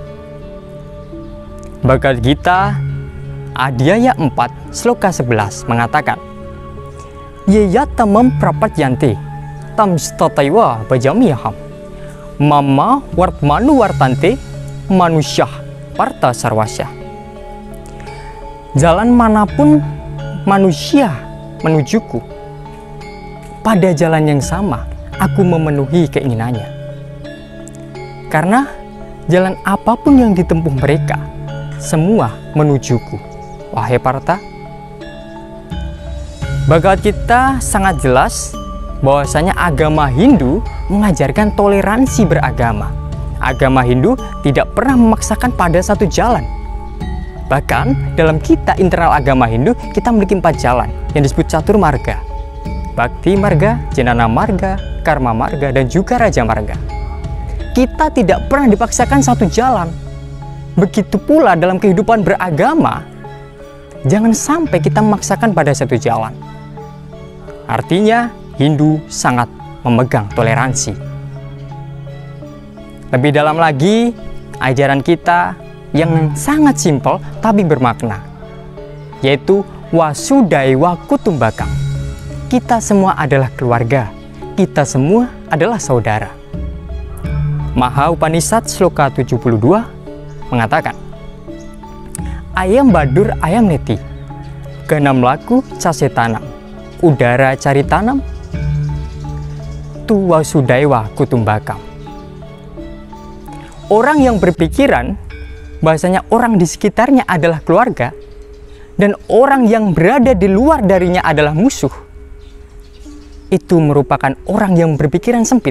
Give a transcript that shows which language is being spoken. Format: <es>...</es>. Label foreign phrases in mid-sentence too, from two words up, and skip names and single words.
<id>Bhagavad Gita Adhyaya 4 Sloka 11 mengatakan,</id> <sa>Yeyatamam prapatyanti tam stataiwa bajamiyaham mama wartmanu wartante manusyah parta sarwasya.</sa> <id>Jalan manapun manusia menujuku, pada jalan yang sama aku memenuhi keinginannya. Karena jalan apapun yang ditempuh mereka, semua menujuku. Wahai Parta, Bhagavad Gita sangat jelas bahwasanya agama Hindu mengajarkan toleransi beragama. Agama Hindu tidak pernah memaksakan pada satu jalan. Bahkan dalam kita internal agama Hindu, kita memiliki 4 jalan yang disebut</id> <sa>catur marga: Bhakti marga, Jnana marga, Karma marga, dan juga Raja marga.</sa> <id>Kita tidak pernah dipaksakan satu jalan. Begitu pula dalam kehidupan beragama, jangan sampai kita memaksakan pada satu jalan. Artinya, Hindu sangat memegang toleransi. Lebih dalam lagi, ajaran kita yang sangat simpel tapi bermakna, yaitu</id> <sa>Wasudhaiva Kutumbakam.</sa> <id>Kita semua adalah keluarga, kita semua adalah saudara. Maha Upanishad Sloka 72 mengatakan,</id> <sa>ayam badur ayam neti, ganam laku case tanam, udara cari tanam, tu wasudhaiva kutumbakam.</sa> <id>Orang yang berpikiran bahasanya orang di sekitarnya adalah keluarga, dan orang yang berada di luar darinya adalah musuh, itu merupakan orang yang berpikiran sempit.</id>